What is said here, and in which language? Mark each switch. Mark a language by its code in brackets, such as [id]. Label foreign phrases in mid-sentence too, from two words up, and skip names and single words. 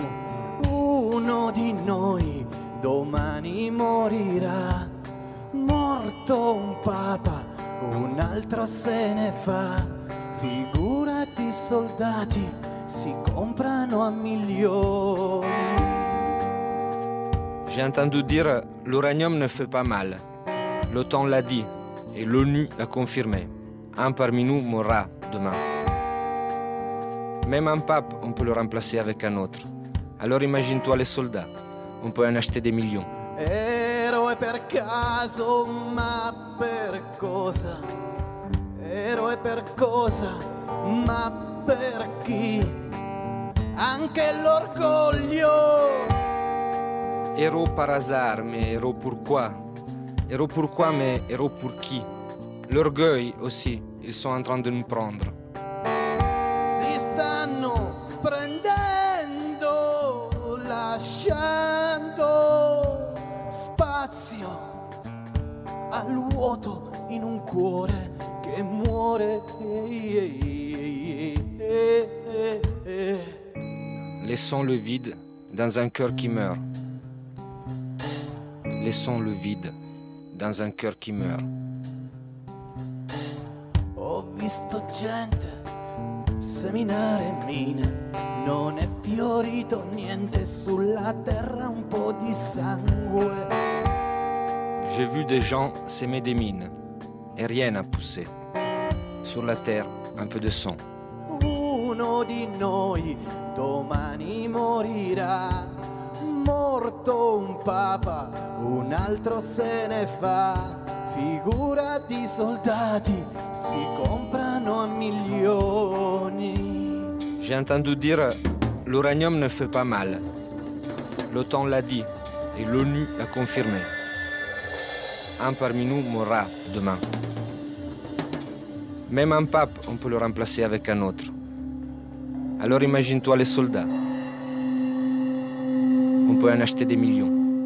[it] Uno di noi domani morirà, morto un papa, un altro se ne fa. Figurati, soldati si comprano a milioni. [fr] J'ai entendu dire l'uranium ne fait pas mal. L'OTAN l'a dit et l'ONU l'a confirmé. Un parmi nous mourra demain. Même un pape, on peut le remplacer avec un autre. Alors imagine-toi les soldats. On peut en acheter des millions. [it] Eroe per caso, ma per cosa? Eroe per cosa, ma per chi? Anche l'orgoglio. [fr] Héros par hasard, mais héros pourquoi? Héros pourquoi, mais héros pour qui? L'orgueil aussi, ils sont en train de nous prendre. [it] Si stanno prendendo, lasciando spazio al vuoto in un cuore che muore. [fr] Laissons le vide dans un cœur qui meurt. Laissons le vide dans un cœur qui meurt. Ho visto gente seminare mine, non è fiorito niente sulla terra, un po' di sangue. J'ai vu des gens s'aimer des mines et rien n'a poussé. Sur la terre, un peu de sang. [it] Uno di noi domani morirà, morto un papa, un altro se ne fa. Figurati, soldati si comprano a milioni. [fr] J'ai entendu dire l'uranium ne fait pas mal. L'OTAN l'a dit et l'ONU l'a confirmé. Un parmi nous mourra demain. Même un pape, on peut le remplacer avec un autre. Alors imagine-toi les soldats. On peut en acheter des millions.